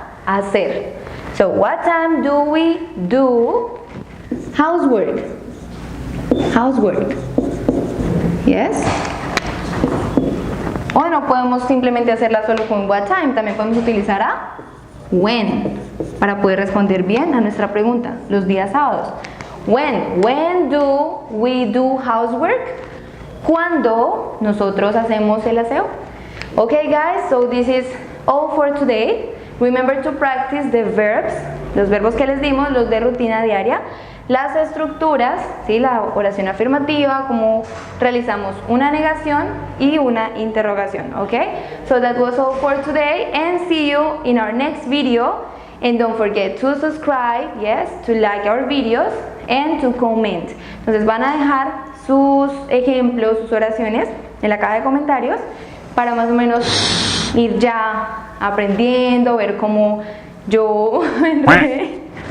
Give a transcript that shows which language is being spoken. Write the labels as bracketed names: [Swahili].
[Spanish] Hacer. [English] So, what time do we do housework? Housework. Yes. [Spanish] O no podemos simplemente hacerla solo con [English] what time, [Spanish] también podemos utilizar a [English] when [Spanish] para poder responder bien a nuestra pregunta, los días sábados. [English] When do we do housework? [Spanish] Cuando nosotros hacemos el aseo. [English] Okay guys, so this is all for today. Remember to practice the verbs, [Spanish] los verbos que les dimos, los de rutina diaria, las estructuras, ¿sí? La oración afirmativa, cómo realizamos una negación y una interrogación, okay? [English] So that was all for today, and see you in our next video. And don't forget to subscribe, yes, to like our videos and to comment. [Spanish] Entonces van a dejar sus ejemplos, sus oraciones en la caja de comentarios para más o menos ir ya aprendiendo, ver cómo yo me enredé.